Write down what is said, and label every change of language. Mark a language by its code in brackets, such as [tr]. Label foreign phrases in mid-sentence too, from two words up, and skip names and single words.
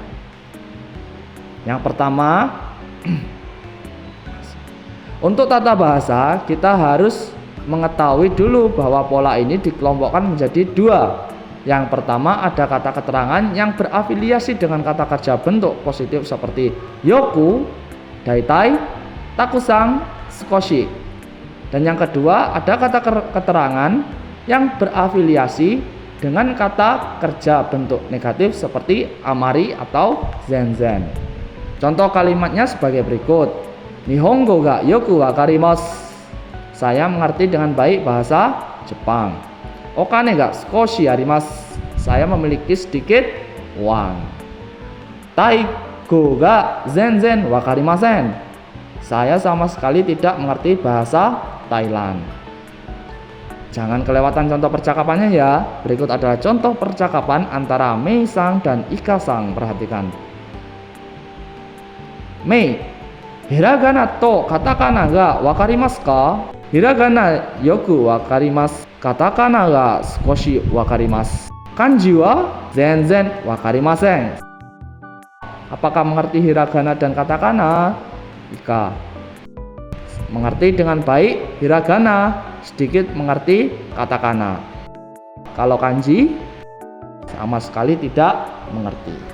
[id] Yang pertama, untuk tata bahasa kita harus mengetahui dulu bahwa pola ini dikelompokkan menjadi dua. Yang pertama ada kata keterangan yang berafiliasi dengan kata kerja bentuk positif seperti [ja] よく、だいたい、たくさん、少し. [id] Dan yang kedua ada kata keterangan yang berafiliasi dengan kata kerja bentuk negatif seperti amari atau zenzen. Contoh kalimatnya sebagai berikut. [ja] 日本語がよく分かります. [id] Saya mengerti dengan baik bahasa Jepang. [ja] お金が少しあります. [id] Saya memiliki sedikit uang. [ja] タイ語が全然分かりません. [id] Saya sama sekali tidak mengerti bahasa Thailand. Jangan kelewatan contoh percakapannya ya. Berikut adalah contoh percakapan antara Mei-sang dan Ika-sang. Perhatikan. Mei, [ja] ひらがなとカタカナが分かりますか? ひらがなよく分かります。カタカナが少し分かります. 漢字は全然分かりません. [id] Apakah mengerti hiragana dan katakana? Ika. Mengerti dengan baik hiragana, sedikit mengerti katakana. Kalau kanji sama sekali tidak mengerti.